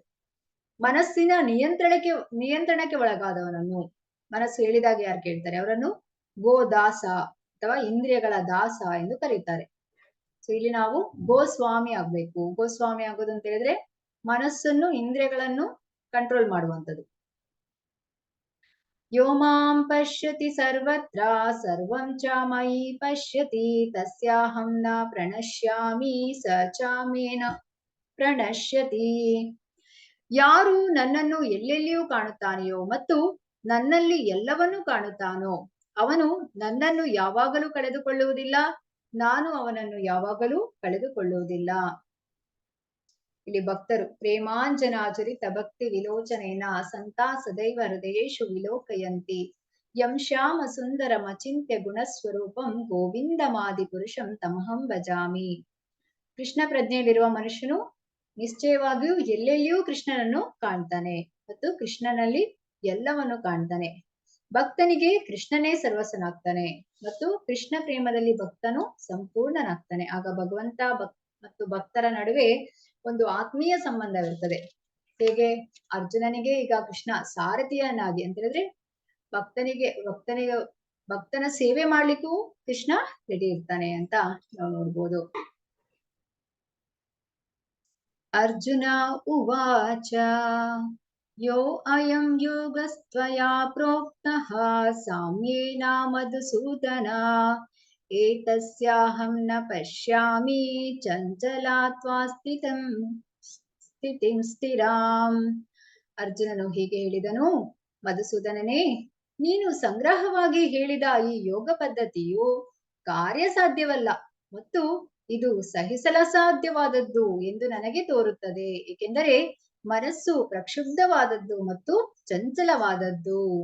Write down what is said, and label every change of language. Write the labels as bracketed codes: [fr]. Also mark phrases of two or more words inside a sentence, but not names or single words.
[kn] ಮನಸ್ಸಿನ ನಿಯಂತ್ರಣಕ್ಕೆ ಒಳಗಾದವನನ್ನು, ಮನಸ್ಸು ಹೇಳಿದಾಗ ಯಾರು ಕೇಳ್ತಾರೆ ಅವರನ್ನು ಗೋದಾಸ ಅಥವಾ ಇಂದ್ರಿಯಗಳ ದಾಸ ಎಂದು ಕರೀತಾರೆ. ಇಲ್ಲಿ ನಾವು ಗೋಸ್ವಾಮಿ ಆಗ್ಬೇಕು. ಗೋಸ್ವಾಮಿ ಆಗೋದು ಅಂತ ಹೇಳಿದ್ರೆ ಮನಸ್ಸನ್ನು, ಇಂದ್ರಿಯಗಳನ್ನು ಕಂಟ್ರೋಲ್ ಮಾಡುವಂಥದ್ದು. [sa] ಯೋ ಮಾಂ ಪಶ್ಯತಿ ಸರ್ವತ್ರ ಸರ್ವಂ ಚ ಮಯಿ ಪಶ್ಯತಿ ತಸ್ಯಾಹಂ ನ ಪ್ರಣಶ್ಯಾಮಿ ಸ ಚ ಮೇನ ಪ್ರಣಶ್ಯತಿ. [kn] ಯಾರು ನನ್ನನ್ನು ಎಲ್ಲೆಲ್ಲಿಯೂ ಕಾಣುತ್ತಾನೆಯೋ ಮತ್ತು ನನ್ನಲ್ಲಿ ಎಲ್ಲವನ್ನೂ ಕಾಣುತ್ತಾನೋ ಅವನು ನನ್ನನ್ನು ಯಾವಾಗಲೂ ಕಳೆದುಕೊಳ್ಳುವುದಿಲ್ಲ, ನಾನು ಅವನನ್ನು ಯಾವಾಗಲೂ ಕಳೆದುಕೊಳ್ಳುವುದಿಲ್ಲ. ಇಲ್ಲಿ ಭಕ್ತರು [sa] ಪ್ರೇಮಾಂಜನಾಚರಿತ ಭಕ್ತಿ ವಿಲೋಚನೇನ ಸಂತಾ ಸದೈವ ಹೃದಯೇಶು ವಿಲೋಕಯಂತಿ ಯಂ ಶ್ಯಾಮ ಸುಂದರಂ ಅಚಿಂತ್ಯ ಗುಣಸ್ವರೂಪಂ ಗೋವಿಂದಮಾದಿ ಪುರುಷಂ ತಮಹಂ ಭಜಾಮಿ. [kn] ಕೃಷ್ಣ ಪ್ರಜ್ಞೆಯಲ್ಲಿರುವ ಮನುಷ್ಯನು ನಿಶ್ಚಯವಾಗಿಯೂ ಎಲ್ಲೆಲ್ಲಿಯೂ ಕೃಷ್ಣನನ್ನು ಕಾಣ್ತಾನೆ ಮತ್ತು ಕೃಷ್ಣನಲ್ಲಿ ಎಲ್ಲವನ್ನು ಕಾಣ್ತಾನೆ. ಭಕ್ತನಿಗೆ ಕೃಷ್ಣನೇ ಸರ್ವಸ್ವನಾಗ್ತಾನೆ ಮತ್ತು ಕೃಷ್ಣ ಪ್ರೇಮದಲ್ಲಿ ಭಕ್ತನು ಸಂಪೂರ್ಣನಾಗ್ತಾನೆ. ಆಗ ಭಗವಂತ ಮತ್ತು ಭಕ್ತರ ನಡುವೆ ಒಂದು ಆತ್ಮೀಯ ಸಂಬಂಧವಿರ್ತದೆ. ಹೇಗೆ ಅರ್ಜುನನಿಗೆ ಈಗ ಕೃಷ್ಣ ಸಾರಥಿಯನ್ನಾಗಿ ಅಂತ ಹೇಳಿದ್ರೆ ಭಕ್ತನ ಸೇವೆ ಮಾಡ್ಲಿಕ್ಕೂ ಕೃಷ್ಣ ರೆಡಿ ಇರ್ತಾನೆ ಅಂತ ನಾವು ನೋಡ್ಬೋದು. [sa] अर्जुन उवाच यो अयं योगस्त्वया प्रोक्तः साम्येन मधुसूदन एतस्याहं न पश्यामि चञ्चलात्वा ಸ್ಥಿತಿಂ ಸ್ಥಿರಾಂ. [kn] ಅರ್ಜುನನು ಹೀಗೆ ಹೇಳಿದನು, ಮಧುಸೂದನನೇ, ನೀನು ಸಂಗ್ರಹವಾಗಿ ಹೇಳಿದ ಈ ಯೋಗ ಪದ್ಧತಿಯು ಕಾರ್ಯಸಾಧ್ಯವಲ್ಲ ಮತ್ತು ಇದು ಸಹಿಸಲಸಾಧ್ಯವಾದದ್ದು ಎಂದು ನನಗೆ ತೋರುತ್ತದೆ, ಏಕೆಂದರೆ ಮನಸ್ಸು ಪ್ರಕ್ಷುಬ್ಧವಾದದ್ದು ಮತ್ತು ಚಂಚಲವಾದದ್ದು.